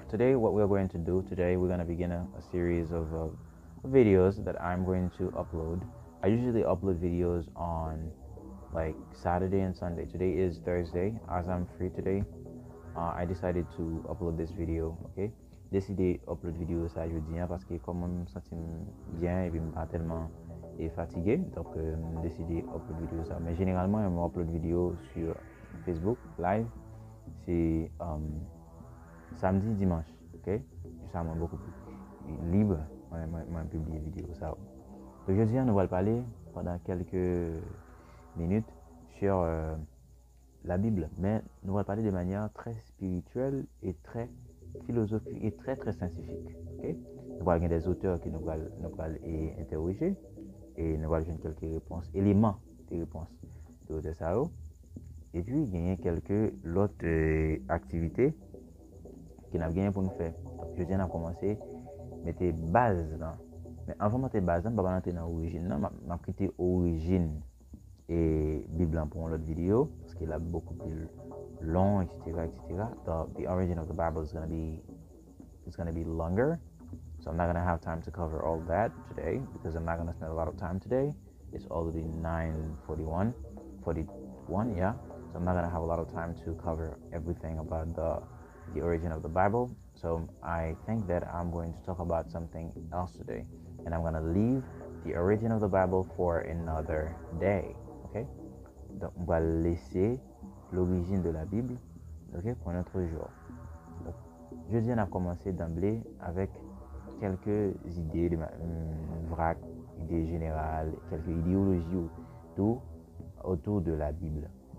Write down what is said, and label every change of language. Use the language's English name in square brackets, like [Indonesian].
[English] Today, what we're going to do, we're going to begin a series of videos that I'm going to upload. I usually upload videos on like Saturday and Sunday. Today is Thursday, as I'm free today. I decided to upload this video, ok? [French] Décidé upload vidéo ça jeudi parce que comme je me sens bien et puis je suis pas tellement fatigué, donc j'ai décidé upload vidéo ça. Mais généralement, je upload vidéo sur Facebook live, c'est samedi, dimanche, ok? Ça m'a beaucoup plus libre, moi publier vidéo ça. Aujourd'hui, nous allons parler pendant quelques minutes sur la Bible, mais nous allons parler de manière très spirituelle et très philosophique et très très scientifique. Okay? Nous allons avoir des auteurs que nous allons interroger et nous allons avoir quelques réponses, éléments de réponses de ça. Et puis, il y a quelques autres activités que nous avons pour nous faire. Donc, je viens de commencer à mettre des bases. Mais avant de mettre des bases, je vais entrer dans l'origine. Je vais quitter l'origine et Bible pour l'autre vidéo parce qu'il est beaucoup plus long, etc., etc. [English] The origin of the Bible is going to be longer, so I'm not going to have time to cover all that today because I'm not going to spend a lot of time today. It's already 9:41, yeah. So I'm not going to have a lot of time to cover everything about the origin of the Bible. So I think that I'm going to talk about something else today, and I'm going to leave the origin of the Bible for another day. Okay? [French] Donc, on va laisser l'origine de la Bible, okay, pour notre jour. Donc, jeudi, on a commencé d'emblée avec quelques idées, vrac, idées générales, quelques idéologies autour de la Bible.